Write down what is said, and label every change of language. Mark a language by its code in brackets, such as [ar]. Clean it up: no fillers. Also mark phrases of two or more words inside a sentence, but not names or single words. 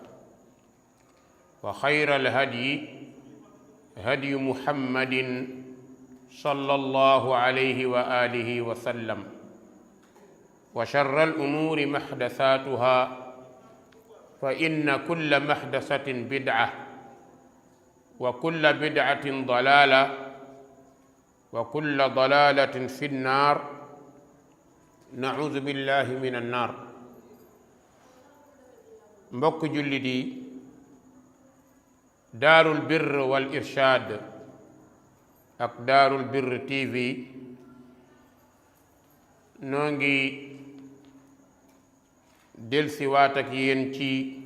[ar] وخير الهدي هدي محمد صلى الله عليه وآله وسلم وشر الأمور محدثاتها فإن كل محدثة بدعة وكل بدعة ضلالة وكل ضلالة في النار نعوذ بالله من النار [wo] mbokk jullit yi daarul birr wal irshaad ak daarul birr TV noo ngi delsiwaat ak yéen ci